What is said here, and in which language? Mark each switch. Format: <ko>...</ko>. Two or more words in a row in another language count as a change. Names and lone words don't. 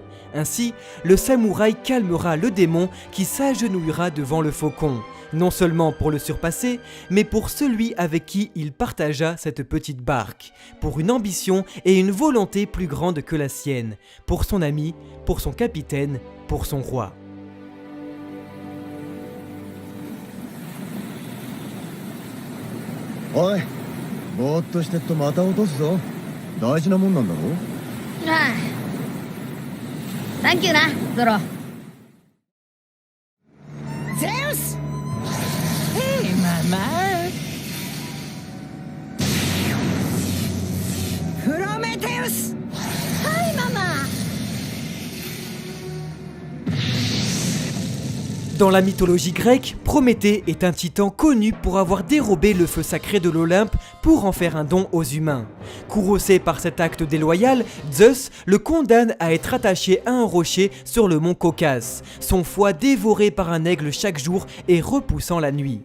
<fr>Ainsi, le samouraï calmera le démon qui s'agenouillera devant le faucon, non seulement pour le surpasser, mais pour celui avec qui il partagea cette petite barque, pour une ambition et une volonté plus grande que la sienne, pour son ami, pour son capitaine, pour son roi.</fr> <ja>Oi, ぼーっとしてっとまた落とすぞ。大事なもんなんだろ。ああ。サンキューな、ゾロ。ゼウス。ヘイ、ママ。プロメテウス。はい、ママ。</ja> <fr>Dans la mythologie grecque, Prométhée est un titan connu pour avoir dérobé le feu sacré de l'Olympe pour en faire un don aux humains. Courroucé par cet acte déloyal, Zeus le condamne à être attaché à un rocher sur le mont Caucase, son foie dévoré par un aigle chaque jour et repoussant la nuit.</fr>